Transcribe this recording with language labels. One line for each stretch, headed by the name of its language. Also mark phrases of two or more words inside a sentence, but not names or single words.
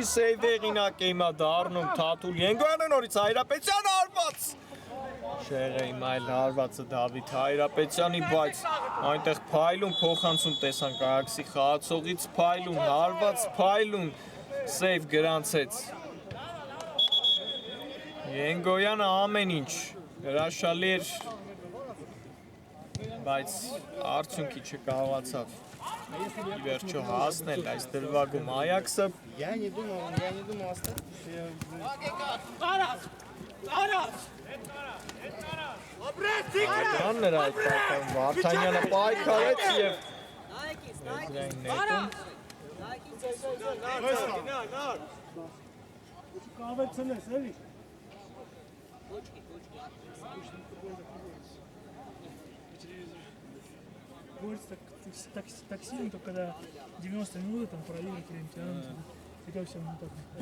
Armenian: սեյվ հեղինակ է հիմա դառնում Թաթուլ Ենգոյանը նորից Հայրապետյանը հարված շեղը հիմա էլ հարվածը Դավիթ Հայրապետյանի բայց այնտեղ փայլուն փոխանցում տեսանք Այաքսի խաղացողից փայլուն հարված փայլուն սեյվ գրանցեց Ենգոյանը ամեն ինչ հրաշալի էր, բայց արդյունքի չկարողացավ ի վերջո հասնել այս դրվագում Այաքսը։
Russian: Я не думал остаться.
Armenian: Այդքան նրա այդ պայքարում Վարդանյանը պայքարեց և եզրային նետում։ Կավեցնես, էլի։
Russian: Борется так сильно, только когда 90 минут там проигрывать или тянут. Всегда все не так.